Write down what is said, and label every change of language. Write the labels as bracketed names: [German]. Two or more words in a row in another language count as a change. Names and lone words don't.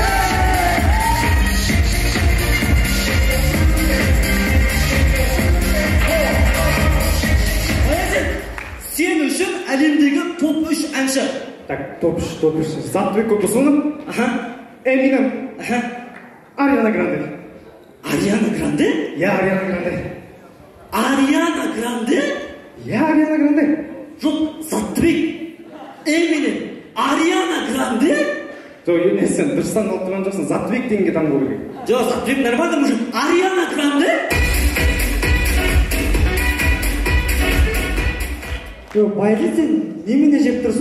[Kazakh] Сен үшін әлемдегі топ 3 әнші. [Russian] Так, топ 3. Затбек Кокосонов. Эминем. Ариана Гранде. Ариана Гранде? Я Ариана Гранде. Ариана Гранде? Я Ариана Гранде. [Kazakh] Жоқ, Затбек. Эминем. Ариана Гранде? Жоқ, сен дұрыстан алып тұрған жоқсың. Затбек дегенге таңдау керек. [Russian] Жоқ, Затбек нормально мужик. Ариана Гранде? [Kazakh] Жоқ, байды сен немене жеп тұрсың?